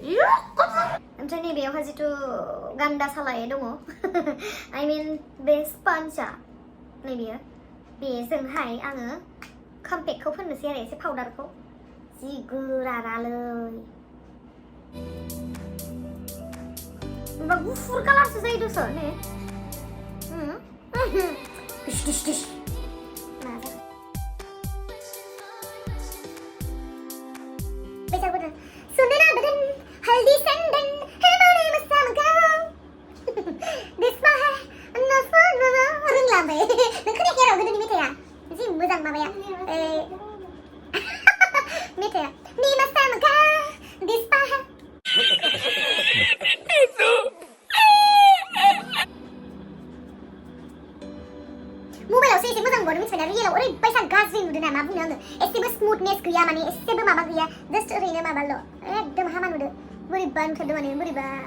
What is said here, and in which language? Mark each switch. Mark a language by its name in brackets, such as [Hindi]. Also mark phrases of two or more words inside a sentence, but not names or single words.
[Bodo] ओमफ्राय नैबेयावहाय जिथु गान्दा सालाय दङ आइ मिन बे स्पन्जा नैबेयो बेजोंहाय आङो कम्पेक्टखौ फोननोसै आरो एसे पाउडारखौ जि गोरारालै होमबा गुफुर कालारसो जायो दस ने डिश डिश डिश बैसागु सुंदरा बदन हल्दी संदन है बड़े मस्ता मगाओ दिसमा है नफा नवा रोंला बे नोंखौ देखेराव गोदोनि मेथाइया जि मोजां माबाया मेथाइया नि मस्ता मगा दिसमा है मबाइलावसो एसे मोजां नुबावदों मिथिबायना रियेलाव ओरैबायसा गाज्रि नुदों ना मा बुंनो आङो एसेबो स्मुथनेस गैया माने एसेबो माबा गैया जास्ट ओरैनो माबाल' एकदम हामा नुदों बोरैबा नुथारदों माने बोरैबा